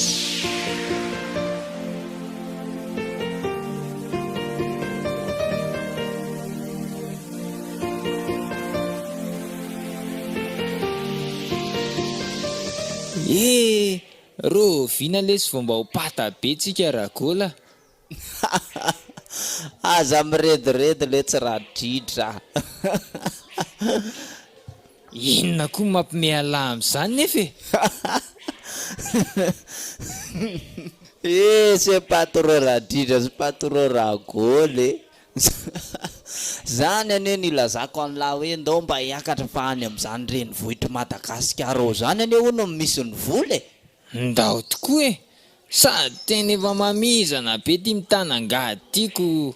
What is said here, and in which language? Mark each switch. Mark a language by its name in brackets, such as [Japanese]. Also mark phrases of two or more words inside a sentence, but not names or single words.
[Malagasy] Roviana lesy vao mba ho pata be tsika Ragola. Aza miredoredy le tsy Radrindra. Inona koa mampimehalahy amin'izany nefa [French] c'est pas trop Radrindra, c'est pas trop Ragola. [Malagasy] Zany ane nilazako an'lahy hoe ndao mba hiakatra fa any amin'izany renivohitra Madagasikara ao zany ane hono misy ny vola Ndao tokoa sady tena efa mamizana be ty mitanangady tiako.